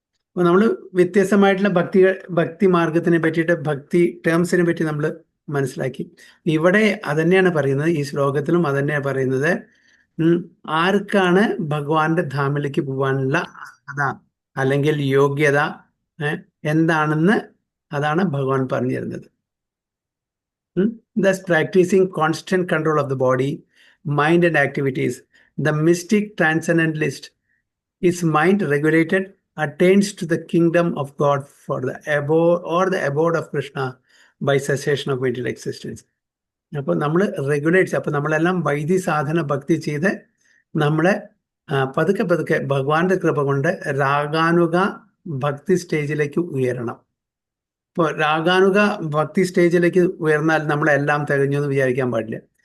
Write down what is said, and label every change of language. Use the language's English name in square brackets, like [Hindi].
[Malayalam] അപ്പോൾ നമ്മൾ വ്യത്യസ്തമായിട്ടുള്ള ഭക്തി മാർഗത്തിനെ പറ്റിയിട്ട്, ഭക്തി ടേംസിനെ പറ്റി നമ്മൾ മനസ്സിലാക്കി. ഇവിടെ അതന്നെയാണ് പറയുന്നത്, ഈ ശ്ലോകത്തിലും അതന്നെയാണ് പറയുന്നത്. ആർക്കാണ് ഭഗവാന്റെ ധാമിലേക്ക് പോകാനുള്ള അർഹത അല്ലെങ്കിൽ യോഗ്യത എന്താണെന്ന് അതാണ് ഭഗവാൻ പറഞ്ഞു തരുന്നത്. [English] Thus practicing constant control of the body, mind and activities, the mystic transcendentalist, his mind regulated, attains to the kingdom of God for the abode or the abode of Krishna by cessation of material existence. [Malayalam] അപ്പോൾ നമ്മൾ regulates, അപ്പോൾ നമ്മളെല്ലാം വൈദ്യ സാധന ഭക്തി ചെയ്ത് നമ്മളെ പതുക്കെ പതുക്കെ ഭഗവാന്റെ കൃപ കൊണ്ട് രാഗാനുഗ ഭക്തി സ്റ്റേജിലേക്ക് ഉയരണം. ഇപ്പോൾ രാഗാനുഗ ഭക്തി സ്റ്റേജിലേക്ക് ഉയർന്നാൽ നമ്മളെല്ലാം തികഞ്ഞു എന്ന് വിചാരിക്കാൻ പാടില്ല.